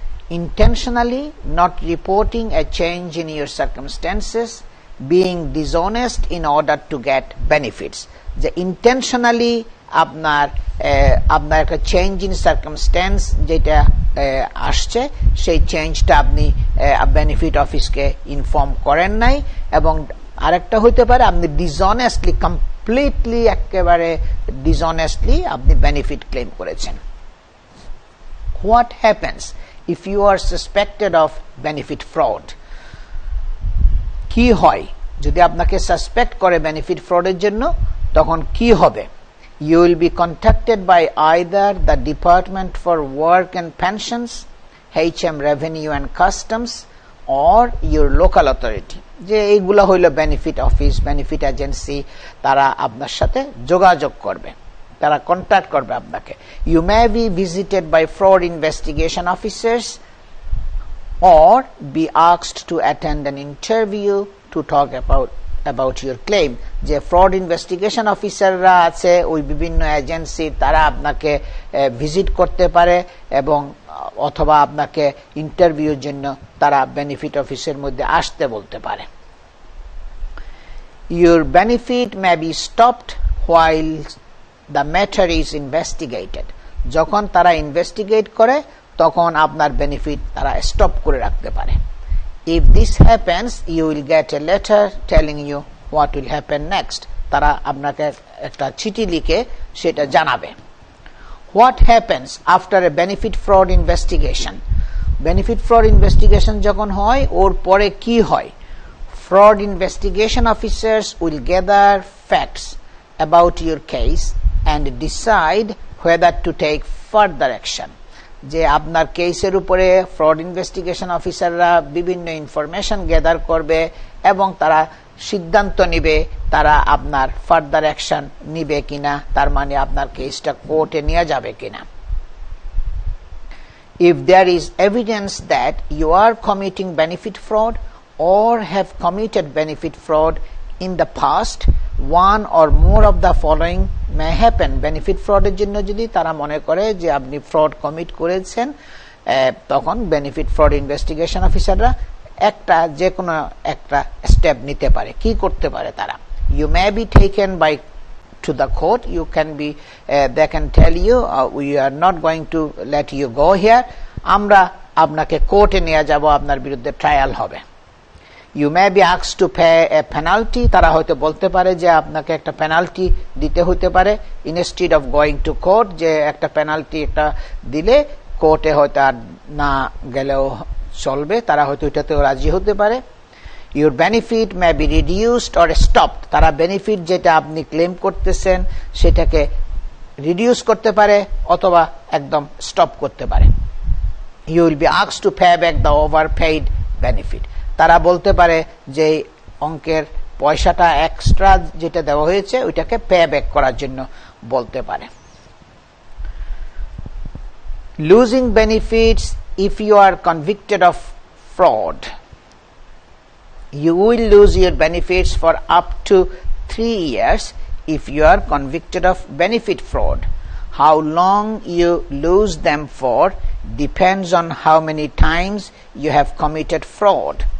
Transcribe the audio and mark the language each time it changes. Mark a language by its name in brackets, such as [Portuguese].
[English] Intentionally not reporting a change in your circumstances, being dishonest in order to get benefits. [Bangla] যে intentionally আপনার একটা change in circumstance যেটা আসছে, সেই চেঞ্জটা আপনি বেনিফিট অফিসকে ইনফর্ম করেন নাই, এবং আরেকটা হইতে পারে আপনি ডিসঅনেস্টলি, কমপ্লিটলি একেবারে ডিসঅনেস্টলি আপনি বেনিফিট ক্লেম করেছেন। [English] What happens if you are suspected of benefit fraud? [Bangla] কি হয় যদি আপনাকে সাসপেক্ট করে বেনিফিট ফ্রডের জন্য? তখন কি হবে? [English] You will be contacted by either the Department for Work and Pensions, HM Revenue and Customs, or your local authority. [Bangla] যে এইগুলা হইল বেনিফিট অফিস, বেনিফিট এজেন্সি, তারা আপনার সাথে যোগাযোগ করবে, তারা কন্ট্যাক্ট করবে আপনাকে। [English] You may be visited by fraud investigation officers or be asked to attend an interview to talk about your claim. [Bangla] যে ফ্রড ইনভেস্টিগেশন অফিসাররা আছে ওই বিভিন্ন এজেন্সি, তারা আপনাকে ভিজিট করতে পারে এবং অথবা আপনাকে ইন্টারভিউর জন্য তারা বেনিফিট অফিসের মধ্যে আসতে বলতে পারে। [English] Your benefit may be stopped while the matter is investigated. [Bangla] যখন তারা ইনভেস্টিগেট করে তখন আপনার বেনিফিট তারা স্টপ করে রাখতে পারে। [English] If this happens, you will get a letter telling you what will happen next. [Bangla] তারা আপনাকে একটা চিঠি লিখে সেটা জানাবে। [English] What happens after a benefit fraud investigation? [Bangla] Benefit fraud investigation যখন হয় ওর পরে কি হয়? [English] Fraud investigation officers will gather facts about your case and decide whether to take further action. [Bangla] যে আপনার কেসের উপরে ফ্রড ইনভেস্টিগেশন অফিসাররা বিভিন্ন ইনফরমেশন গ্যাদার করবে এবং তারা সিদ্ধান্ত নিবে তারা আপনার ফার্দার অ্যাকশন নিবে কিনা, তার মানে আপনার কেসটা কোর্টে নিয়ে যাবে কিনা। [English] If there is evidence that you are committing benefit fraud or have committed benefit fraud in the past, one or more of the following may happen. [Bangla] Benefit ফ্রডের জন্য যদি তারা মনে করে যে আপনি ফ্রড কমিট করেছেন, তখন বেনিফিট ফ্রড ইনভেস্টিগেশন অফিসাররা যে কোনো একটা স্টেপ নিতে পারে। কি করতে পারে তারা? [English] You may be taken to the court. You can be they can tell you we are not going to let you go here. [Bangla] আমরা আপনাকে কোর্টে নিয়ে যাব, আপনার বিরুদ্ধে ট্রায়াল হবে। [English] You may be asked to pay a penalty. [Bangla] তারা হয়তো বলতে পারে যে আপনাকে একটা পেনাল্টি দিতে হতে পারে [English] instead of going to court, [Bangla] যে একটা পেনাল্টি একটা দিলে কোর্টে হয়তো আর না গেলেও চলবে, তারা হয়তো এটাতেও রাজি হতে পারে। [English] Your benefit may be reduced or stopped. [Bangla] তারা বেনিফিট যেটা আপনি ক্লেম করতেছেন সেটাকে রিডিউস করতে পারে অথবা একদম স্টপ করতে পারে। [English] You will be asked to pay back the overpaid benefit. [Bangla] তারা বলতে পারে যে অঙ্কের পয়সাটা এক্সট্রা যেটা দেওয়া হয়েছে ওইটাকে পে ব্যাক করার জন্য বলতে পারে। [English] Losing benefits if you are convicted of fraud. You will lose your benefits for up to 3 years if you are convicted of benefit fraud. How long you lose them for depends on how many times you have committed fraud.